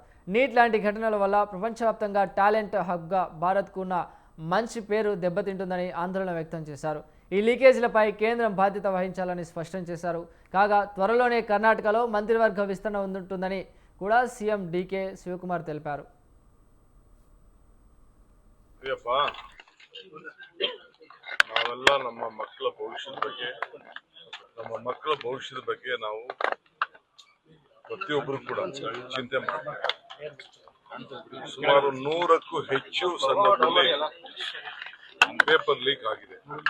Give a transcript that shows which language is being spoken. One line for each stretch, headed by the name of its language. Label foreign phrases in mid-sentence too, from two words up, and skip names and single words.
Telugu: నీట్ లాంటి ఘటనల వల్ల ప్రపంచవ్యాప్తంగా
English: talent hubga
Telugu: భారత్కు ఉన్న మంచి పేరు దెబ్బతింటుందని ఆందోళన వ్యక్తం చేశారు. ఈ లీకేజీలపై కేంద్రం బాధ్యత వహించాలని స్పష్టం చేశారు. కాగా త్వరలోనే కర్ణాటకలో మంత్రివర్గ విస్తరణ ఉంటుందని కూడా సీఎం డీకే శివకుమార్ తెలిపారు.
Kannada: ನಾವೆಲ್ಲ ನಮ್ಮ ಮಕ್ಕಳ ಭವಿಷ್ಯದ ಬಗ್ಗೆ ನಾವು ಪ್ರತಿಯೊಬ್ಬರು ಕೂಡ ಚಿಂತೆ ಮಾಡ್ತೀವಿ. ಸುಮಾರು 100ಕ್ಕೂ ಹೆಚ್ಚು ಸಂದರ್ಭದಲ್ಲಿ
English: paper leak
Kannada: ಆಗಿದೆ.